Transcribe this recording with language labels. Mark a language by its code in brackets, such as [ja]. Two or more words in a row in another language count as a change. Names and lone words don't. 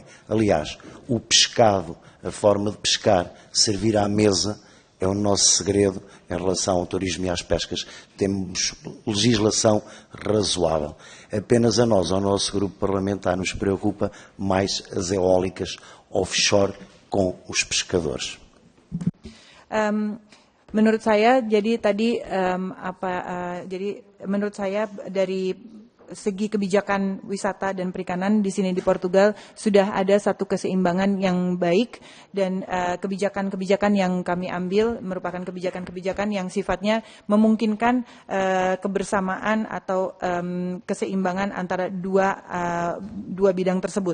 [pt] Aliás, o pescado, a forma de pescar, servir à mesa, é o nosso segredo em relação ao turismo e às pescas. Temos legislação razoável. Apenas a nós, ao nosso grupo parlamentar, nos preocupa mais as eólicas offshore com os pescadores. [id] Menurut saya, jadi tadi menurut saya dari segi kebijakan wisata dan perikanan di sini di Portugal sudah ada satu keseimbangan yang baik dan kebijakan-kebijakan yang kami ambil merupakan kebijakan-kebijakan yang sifatnya memungkinkan kebersamaan atau keseimbangan antara dua bidang tersebut.